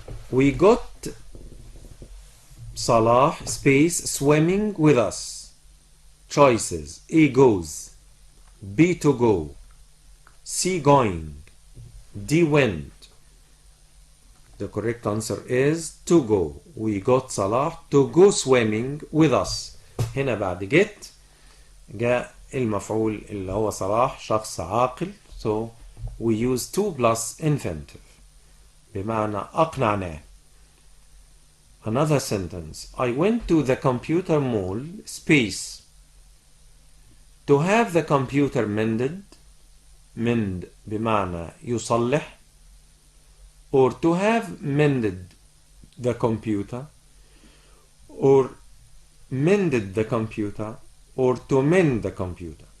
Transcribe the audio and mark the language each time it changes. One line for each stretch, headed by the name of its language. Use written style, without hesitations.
English: We got Salah space swimming with us. Choices. A goes. B to go. C going. D went. The correct answer is to go. We got Salah to go swimming with us.
Arabic: هنا بعد get جاء المفعول اللي هو صلاح شخص عاقل.
English: So we use to plus infinitive
Arabic: بمعنى أقنعناه.
English: Another sentence. I went to the computer mall space to have the computer mended. mend
Arabic: بمعنى يصلح
English: or to have mended the computer or mended the computer or to mend the computer.